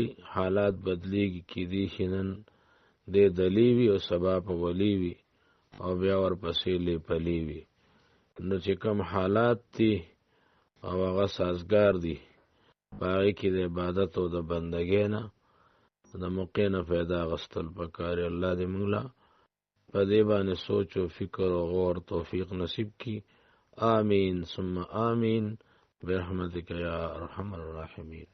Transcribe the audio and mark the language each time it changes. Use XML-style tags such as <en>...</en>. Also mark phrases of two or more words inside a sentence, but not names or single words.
<ps>حالات بدلیږي، کېدی شي نن دې دلی وي او سبا په ولی وي او بیا ورپسې لیپلی وي. نو چې کم حالات دي او هغه سازګار دي، په هغې کې د عبادت او د بندګۍ نه د موقع نه فایده اخیستل پکار. الله دې موږ له په دې باندې سوچ او فکر او غور توفیق نصیب کی.</ps> <ar>آمین ثم آمین برحمتک یا ارحم الراحمین.</ar>